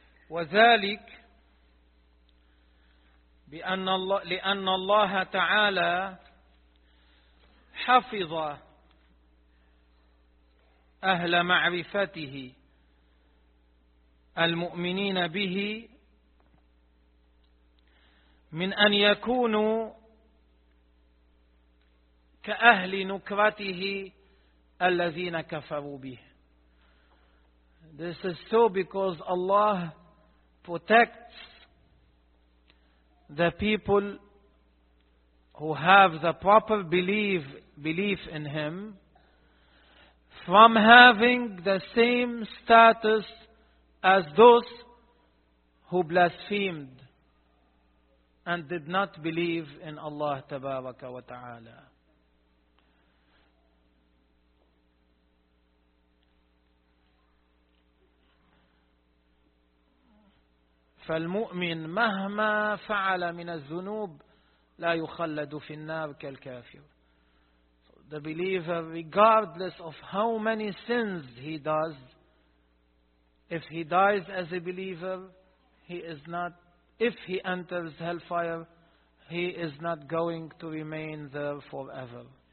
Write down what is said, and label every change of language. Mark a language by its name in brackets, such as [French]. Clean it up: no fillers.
[Arabic] وذلك بأن الله لأن الله تعالى حفظ أهل معرفته المؤمنين به من أن يكونوا كأهل نكرته الذين كفروا به. [English] This is so because Allah protects the people who have the proper belief in Him from having the same status as those who blasphemed and did not believe in Allah Tabaraka wa Ta'ala. [Arabic] فالمؤمن مهما فعل من الذنوب لا يخلد في النار كالكافر. [English] So the believer, regardless of how many sins he does, if he dies as a believer, if he enters hellfire, he is not going to remain there forever.